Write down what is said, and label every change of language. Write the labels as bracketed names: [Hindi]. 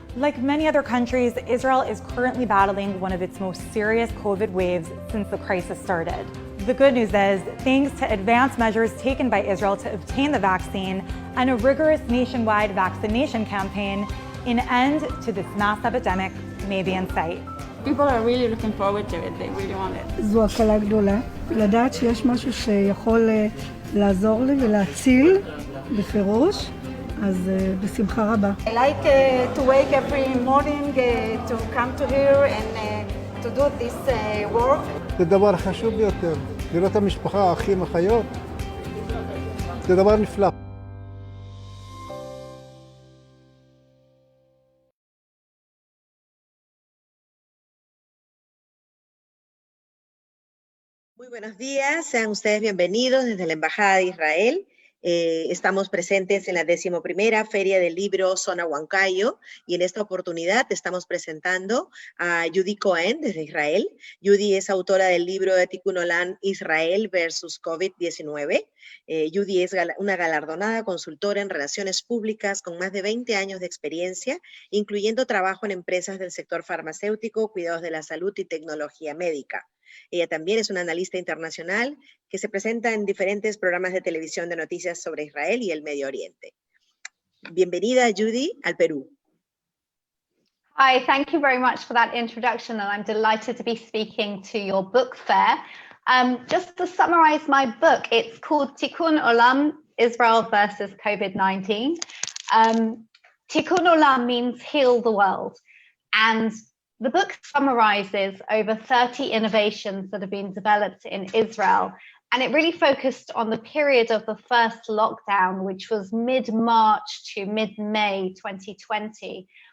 [English] Like many other countries, Israel is currently battling one of its most serious COVID waves since the crisis started. The good news is, thanks to advanced measures taken by Israel to obtain the vaccine and a rigorous nationwide vaccination campaign, an end to this mass epidemic may be in sight. People are really looking forward to it, they really want it. [Hebrew] זו הקלה גדולה, לדעת שיש משהו שיכול לעזור לי ולהציל בפירוש, אז בשמחה רבה. [English] I like to wake every morning to come to here and to do this work. [Hebrew] זה דבר חשוב ביותר, לראות המשפחה, האחים, החיות, זה דבר נפלא. [Spanish] Muy buenos días, sean ustedes bienvenidos desde la Embajada de Israel. Estamos presentes en la 11ª Feria del Libro Zona Huancayo y en esta oportunidad estamos presentando a Judy Cohen desde Israel. Judy es autora del libro de Tikkun Olam Israel versus COVID-19. Judy es una galardonada consultora en relaciones públicas con más de 20 años de experiencia, incluyendo trabajo en empresas del sector farmacéutico, cuidados de la salud y tecnología médica. Ella también es una analista internacional que se presenta en diferentes programas de televisión de noticias sobre Israel y el Medio Oriente. Bienvenida, Judy, al Perú. [English] Hi, thank you very much for that introduction, and I'm delighted to be speaking to your book fair. Just to summarize my book, it's called Tikkun Olam, Israel versus COVID-19. Tikkun Olam means heal the world, and the book summarizes over 30 innovations that have been developed in Israel, and it really focused on the period of the first lockdown, which was mid-March to mid-May 2020.